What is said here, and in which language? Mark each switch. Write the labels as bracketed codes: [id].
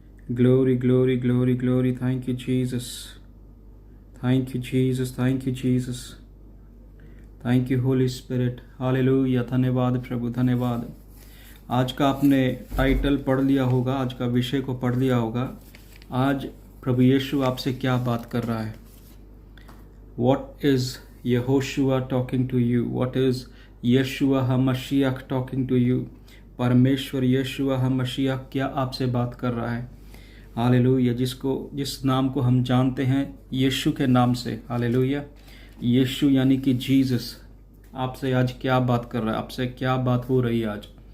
[en] Glory glory glory glory. Thank you Jesus, thank you Jesus, thank you Jesus, thank you Holy Spirit, hallelujah. [hi] धन्यवाद प्रभु, धन्यवाद। आज का आपने title पढ़ लिया होगा, आज का विषय को पढ़ लिया होगा। आज प्रभु यीशु आपसे क्या बात कर रहा है। [en] What is Yehoshua talking to you? What is Yeshua HaMashiach talking to you? [hi] परमेश्वर यीशुआ हमशीह क्या आपसे बात कर रहा है। हालेलुया। जिस नाम को हम जानते हैं यीशु के नाम से, हालेलुया। यीशु यानी कि जीसस आपसे आज क्या बात कर रहा है, आपसे क्या बात हो रही है आज।